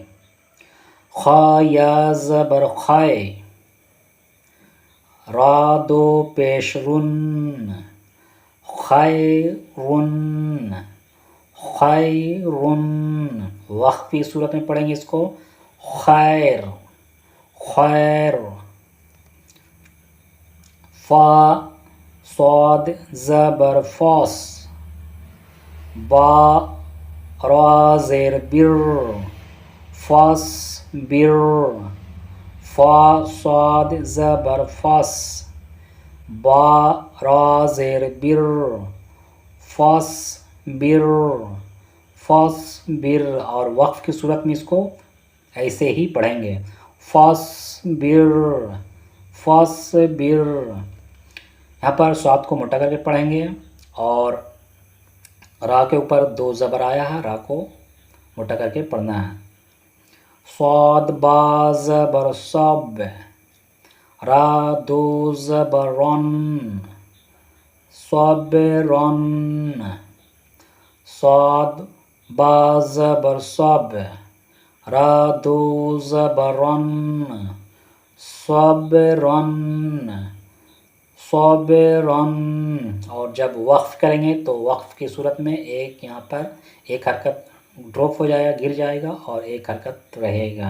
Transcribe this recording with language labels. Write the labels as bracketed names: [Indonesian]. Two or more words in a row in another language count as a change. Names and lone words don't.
[Urdu] خا یا زبر خائے، را دو پیش رن، خیرن، خیرن۔ وقف کی صورت میں پڑھیں گے اس کو، خیر، خیر۔ فا صاد زبر فاس، با را زیر بر، فاس بر، فا صاد زبر فاس، با را زیر بر، فاس بر، فاس بر۔ اور وقف کی صورت میں اس کو ایسے ہی پڑھیں گے، فاس بر، فاس بر۔ یہاں پر صاد کو موٹا کر کے پڑھیں گے، اور را کے اوپر دو زبر آیا ہے، را کو موٹا کر کے پڑھنا ہے۔ صاد با زبر صب، را دو زبر رن، صبرن، صاد با زبر صب، را دو زبر رن، صبرن، صبرن۔ اور جب وقف کریں گے تو وقف کی صورت میں ایک یہاں پر ایک حرکت ڈراپ ہو جائے گا، گر جائے گا، اور ایک حرکت رہے گا۔